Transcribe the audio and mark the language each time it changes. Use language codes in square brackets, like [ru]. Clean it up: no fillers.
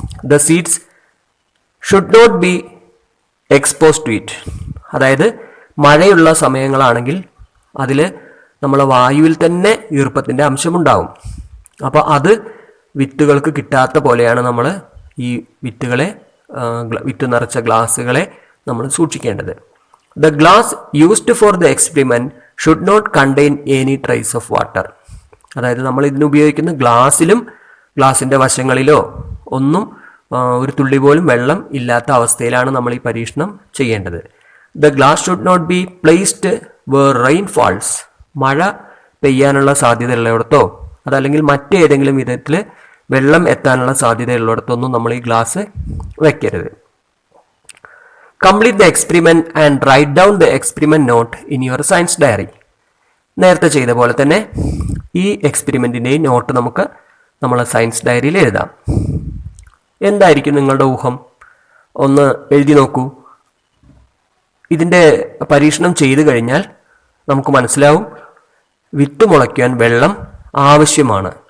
[en] The seeds should not be exposed to it. [ml] അതായത് മഴയുള്ള സമയങ്ങളാണെങ്കിൽ അതിൽ നമ്മളെ വായുവിൽ തന്നെ ഈർപ്പത്തിൻ്റെ അംശമുണ്ടാവും. അപ്പോൾ അത് വിത്തുകൾക്ക് കിട്ടാത്ത പോലെയാണ് നമ്മൾ ഈ വിത്ത് നിറച്ച ഗ്ലാസ്സുകളെ നമ്മൾ സൂക്ഷിക്കേണ്ടത്. [en] The glass used for the experiment should not contain any trace of water. [ml] അതായത് നമ്മൾ ഇതിന് ഉപയോഗിക്കുന്ന ഗ്ലാസിൻ്റെ വശങ്ങളിലോ ഒന്നും ഒരു തുള്ളി പോലും വെള്ളം ഇല്ലാത്ത അവസ്ഥയിലാണ് നമ്മൾ ഈ പരീക്ഷണം ചെയ്യേണ്ടത്. [en] The glass should not be placed where rain falls. [ml] മഴ പെയ്യാനുള്ള സാധ്യതയുള്ളിടത്തോ അതല്ലെങ്കിൽ മറ്റേതെങ്കിലും വിധത്തിൽ വെള്ളം എത്താനുള്ള സാധ്യതയുള്ളിടത്തൊന്നും നമ്മൾ ഈ ഗ്ലാസ് വയ്ക്കരുത്. [en] Complete the experiment and write down the experiment note in your science diary. [ml] നേരത്തെ ചെയ്ത പോലെ തന്നെ ഈ എക്സ്പെരിമെൻറ്റിൻ്റെയും നോട്ട് നമുക്ക് നമ്മളെ സയൻസ് ഡയറിയിൽ എഴുതാം. എന്തായിരിക്കും നിങ്ങളുടെ ഊഹം? ഒന്ന് എഴുതി നോക്കൂ. ഇതിൻ്റെ പരീക്ഷണം ചെയ്തു കഴിഞ്ഞാൽ നമുക്ക് മനസ്സിലാവും വിത്ത് മുളയ്ക്കാൻ വെള്ളം ആവശ്യമാണ്.